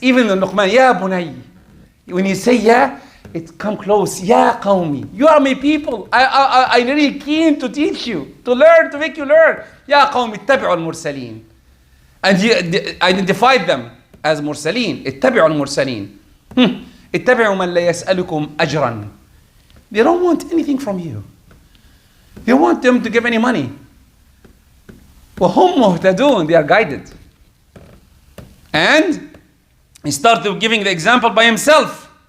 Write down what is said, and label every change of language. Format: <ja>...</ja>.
<en>Even in Luqman,</en> <ar>يَا بُنَيْ.</ar> <en>When you say yeah, it come close.</en> <ar>يَا قَوْمِ.</ar> <en>You are my people. I'm really keen to teach you, to learn, to make you learn.</en> <ar>يَا قَوْمِ اتَّبِعُوا الْمُرْسَلِينَ.</ar> <en>And he identified them as مرسلين.</en> <ar>اتبعوا المرسلين. اتبعوا من لا يسألكم أجرا.</ar> <en>They don't want anything from you. They want them to give any money.</en> <ar>وهم مهتدون.</ar> <en>They are guided. And he started giving the example by himself.</en>